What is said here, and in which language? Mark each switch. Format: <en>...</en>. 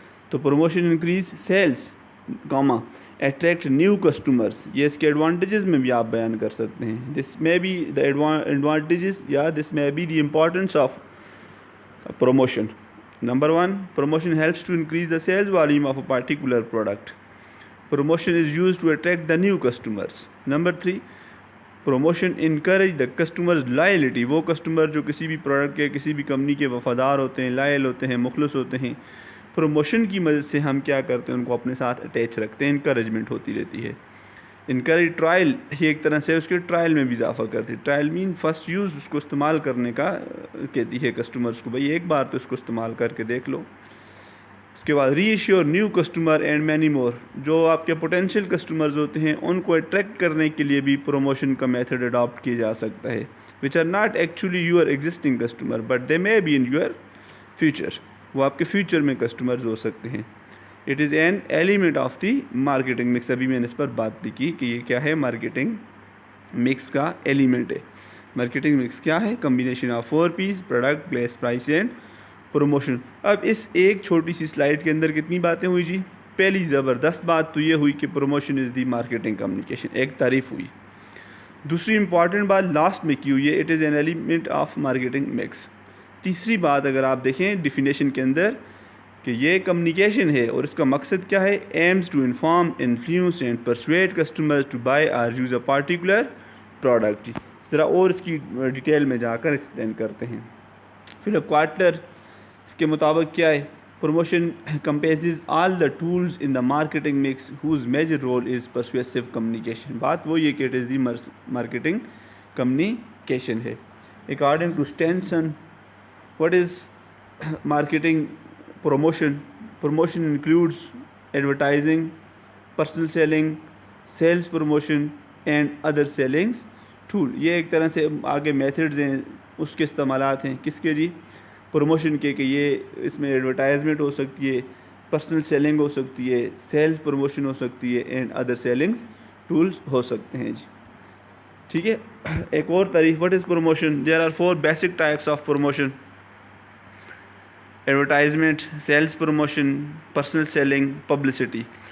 <en>تو promotion increase sales, attract new customers.</en> <ur>یہ اس کے ایڈوانٹیجز میں بھی آپ بیان کر سکتے ہیں۔</ur> <en>This may be the advantages یا this may be the importance of promotion. Number 1، promotion helps to increase the sales volume of a particular product. Promotion is used to attract the new customers. Number 3, promotion encourage the customer's loyalty.</en> <ur>وہ customer جو کسی بھی product کے، کسی بھی company کے وفادار ہوتے ہیں، لائل ہوتے ہیں، مخلص ہوتے ہیں، پروموشن کی مدد سے ہم کیا کرتے ہیں؟ ان کو اپنے ساتھ اٹیچ رکھتے ہیں، انکریجمنٹ ہوتی رہتی ہے۔ انکریج ٹرائل، یہ ایک طرح سے اس کے ٹرائل میں بھی اضافہ کرتی ہے۔</ur> <en>trial مین first use,</en> <ur>اس کو استعمال کرنے کا کہتی ہے کسٹمرز کو، بھائی ایک بار تو اس کو استعمال کر کے دیکھ لو۔ اس کے بعد</ur> <en>reassure new customer and many more,</en> <ur>جو آپ کے پوٹینشیل کسٹمرز ہوتے ہیں ان کو اٹریکٹ کرنے کے لیے بھی پروموشن کا میتھڈ اڈاپٹ کیا جا سکتا ہے،</ur> <en>Which are not actually your existing customer but they may be in your future.</en> <ur>وہ آپ کے فیوچر میں کسٹمرز ہو سکتے ہیں.</ur> <en>It is an element of the marketing mix.</en> <ur>ابھی میں نے اس پر بات بھی کی کہ یہ کیا ہے, مارکیٹنگ مکس کا ایلیمنٹ ہے.</ur> <en>marketing mix</en> <ur>کیا ہے؟</ur> <en>Combination of 4 P's: product, place, price and promotion.</en> <ur>اب اس ایک چھوٹی سی سلائڈ کے اندر کتنی باتیں ہوئی جی؟ پہلی زبردست بات تو یہ ہوئی کہ</ur> <en>promotion is the marketing communication,</en> <ur>ایک تعریف ہوئی. دوسری امپورٹنٹ بات لاسٹ میں کی ہوئی ہے،</ur> <en>It is an element of marketing mix.</en> <ur>تیسری بات اگر آپ دیکھیں ڈیفینیشن کے اندر کہ یہ کمیونیکیشن ہے اور اس کا مقصد کیا ہے؟</ur> <en>Aims to inform, influence and persuade customers to buy or use a particular product.</en> <ur>ذرا اور اس کی ڈیٹیل میں جا کر ایکسپلین کرتے ہیں.</ur> <en>Philip Kotler</en> <ur>اس کے مطابق کیا ہے؟</ur> <en>Promotion comprises all the tools in the marketing mix whose major role is persuasive communication.</en> <ur>بات وہ یہ کہ</ur> <en>it is the marketing communication</en> <ur>ہے. According to اسٹینسن</ur> <en>what is marketing promotion? Promotion includes advertising, personal selling, sales promotion and other selling tool.</en> <ur>یہ ایک طرح سے آگے میتھڈز ہیں، اس کے استعمالات ہیں. کس کے جی؟ پروموشن کے، کہ یہ اس میں ایڈورٹائزمنٹ ہو سکتی ہے، پرسنل سیلنگ ہو سکتی ہے، سیلز پروموشن ہو سکتی ہے اینڈ ادر سیلنگس ٹولز ہو سکتے ہیں جی. ٹھیک ہے.</ur> <en>ایک اور تعریف، what is promotion? There are 4 basic types of promotion: advertisement, sales promotion, personal selling, publicity.</en>